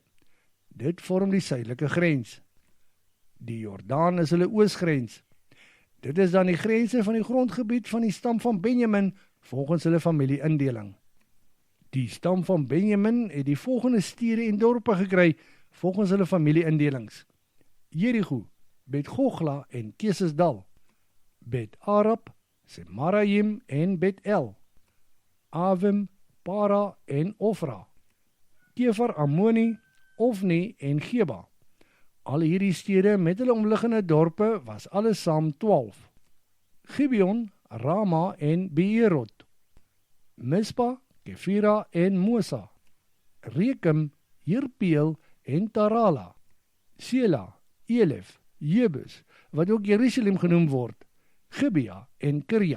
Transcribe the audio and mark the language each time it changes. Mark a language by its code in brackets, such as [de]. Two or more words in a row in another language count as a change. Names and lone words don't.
[af] Dit vorm die suidelike grens. Die Jordaan is hulle oosgrens. Dit is dan die grense van die grondgebied van die stam van Benjamin volgens hulle familieindeling. Die stam van Benjamin het die volgende stede en dorpe gekry volgens hulle familieindelings: Jerigo, Bet-Gogla en Kesesdal, Bet-Arab, Semarayim en Bet-El, Avim, Para en Ofra, Kefar Ammoni, Ofni en Geba. Al hierdie stede met hulle omliggende dorpe was alles saam 12. Gibeon, Rama en Beerot, Mispa, Kefira en Mosa, Rekem, Jirpeel en Tarala, Sela, Elef, Jebus, wat ook Jerusalem genoem word, Gibea en Kirjat.